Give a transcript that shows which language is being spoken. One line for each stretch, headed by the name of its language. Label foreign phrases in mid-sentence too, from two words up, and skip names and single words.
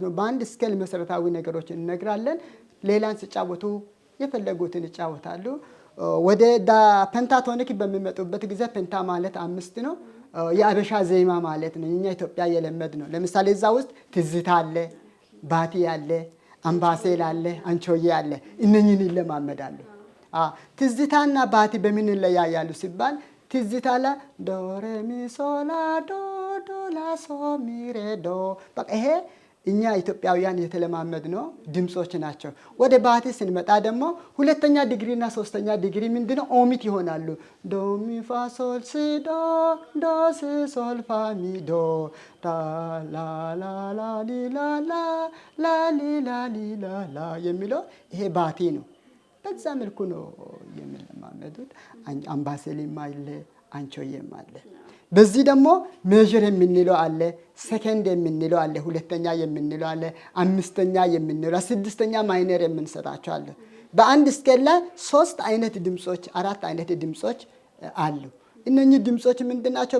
Amharic: ነው። በአንድ ስኬል መሰረታዊ ነገሮች እንነግራለን። ሌላን ሲጫወቱ የፈለጉትን ይጫወታሉ። ወደ ፔንታቶኒክ በሚመጡበት ጊዜ ፔንታ ማለት 5 ነው። የአበሻ ዜማ ማለት ነው። እኛ ኢትዮጵያ የለመድ ነው። ለምሳሌ እዛ ውስጥ ትዝታ አለ፣ ባቲ አለ፣ አምባሴል አለ፣ አንቾዬ አለ። እነኝህን ይለማመዳሉ። ትዝታና ባቲ በምን ይለያያሉ ሲባል ትዝታ ላ ዶ ሬ ሚ ሶላ ዶ ዶ ላ ሶ ሚ ሬ ዶ። በቃ ይሄ እኛ ኢትዮጵያውያን የተለማመድ ነው ድምጾች ናቸው። ወደ ባቲ ስንመጣ ደግሞ 2ኛ ዲግሪ እና 3ኛ ዲግሪ ምንድነው? ኦሚት ይሆናሉ። ዶ ሚ ፋ ሶል ሲ ዶ ዶ ሲ ሶል ፋ ሚ ዶ ላ ላ ላ ላ ሊ ላ ላ ላ ሊ ላ ሊ ላ ላ የሚለው ይሄ ባቲ ነው። በዛ መልኩ ነው የሚለማመዱት። አምባሰልም አለ፣ አንቾዬም አለ። በዚህ ደግሞ ሜዥር የምንለው አለ፣ ሰከንድ የምንለው አለ፣ ሁለተኛ የምንለው አለ፣ አምስተኛ የምንለው፣ ስድስተኛ ማይነር የምንሰጣቸው አለ። በአንድ ስኬል ላይ 3 አይነት ድምጾች 4 አይነት ድምጾች አሉ። እነኚህ ድምጾች ምንድናቸው?